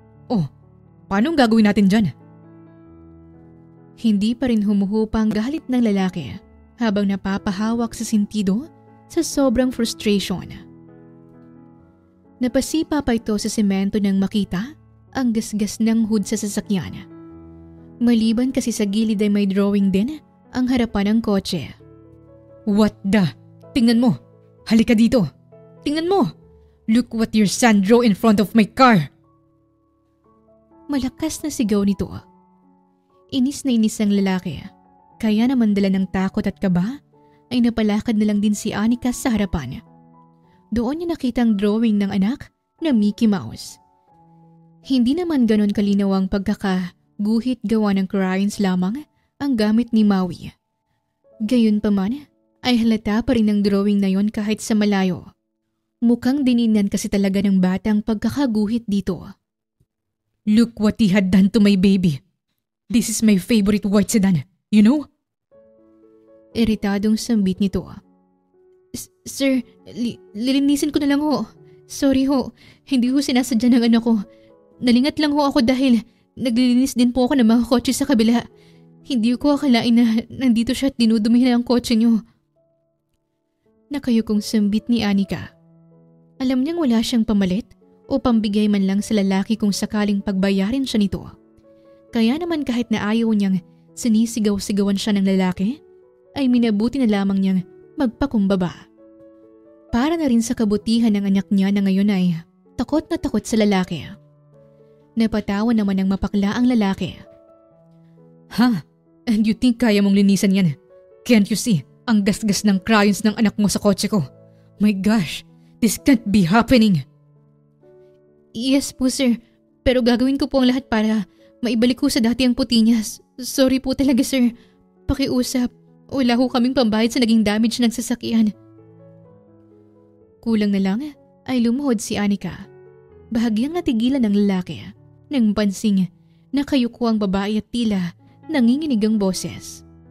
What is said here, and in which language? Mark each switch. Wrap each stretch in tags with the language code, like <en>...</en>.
<tl>Oh, paano ang gagawin natin dyan? Hindi pa rin humuhupa ang galit ng lalaki habang napapahawak sa sentido sa sobrang frustration. Napasipa pa ito sa semento nang makita ang gasgas ng hood sa sasakyan. Maliban kasi sa gilid ay may drawing din ang harapan ng kotse.</tl> <en>What the?</en> <tl>Tingnan mo! Halika dito! Tingnan mo!</tl> <en>Look what your son drew in front of my car!</en> <tl>Malakas na sigaw nito. Inis na inis ang lalaki. Kaya naman dala ng takot at kaba ay napalakad na lang din si Anika sa harapan. Doon niya nakita ang drawing ng anak na Mickey Mouse. Hindi naman ganon kalinaw ang pagkakaguhit gawa ng crayons lamang ang gamit ni Maui. Gayunpaman ay halata pa rin ang drawing na yon kahit sa malayo. Mukhang dininan kasi talaga ng bata ang pagkakaguhit dito.</tl> <en>Look what he had done to my baby. This is my favorite white sedan, you know?</en> <tl>Iritadong sambit nito. Sir, lilinisin ko na lang ho. Sorry ho, hindi ho sinasadya ng anak ko. Nalingat lang ho ako dahil naglilinis din po ako ng mga kotse sa kabila. Hindi ko akalain na nandito siya at dinudumihan ang kotse niyo. Nakayukong sambit ni Anika. Alam niyang wala siyang pamalit o pambigay man lang sa lalaki kung sakaling pagbayarin siya nito. Kaya naman kahit na ayaw niyang sinisigaw-sigawan siya ng lalaki, ay minabuti na lamang niyang magpakumbaba. Para na rin sa kabutihan ng anak niya na ngayon ay takot na takot sa lalaki. Napatawa naman ng mapakla ang lalaki. Ha?</tl> <en>And you think</en> <tl>kaya mong linisan yan?</tl> <en>Can't you see?</en> <tl>Ang gasgas ng crayons ng anak mo sa kotse ko.</tl> <en>My gosh, this can't be happening.</en> <tl>Yes po sir, pero gagawin ko po ang lahat para maibalik ko sa dati ang puti niya. Sorry po talaga sir. Pakiusap, wala ho kaming pambayad sa naging damage ng sasakyan. Kulang na lang ay lumuhod si Anika. Bahagyang natigilan ng lalaki nang pansing nakayuko ang babae at tila nanginginig ang boses.</tl>